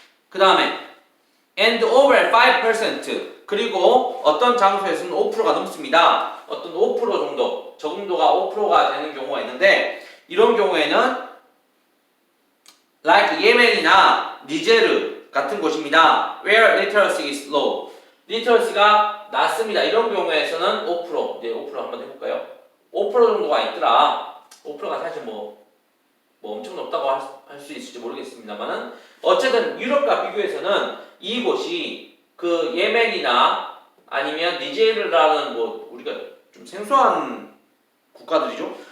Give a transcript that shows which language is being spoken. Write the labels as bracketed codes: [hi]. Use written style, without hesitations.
[ko] 그 다음에 [en] and over [ko] 5% 그리고 어떤 장소에서는 5%가 넘습니다. 어떤 5% 정도 적응도가 5%가 되는 경우가 있는데 이런 경우에는 like 예멘이나 니제르 같은 곳입니다. [en] where literacy is low [ko] 리터러시가 낮습니다. 이런 경우에서는 5% 이제 5% 한번 해볼까요? 5% 정도가 있더라. 5%가 사실 뭐 엄청 높다고 할 수 있을지 모르겠습니다만은 어쨌든 유럽과 비교해서는 이곳이 그 예멘이나 아니면 니제르라는 뭐 우리가 좀 생소한 국가들이죠.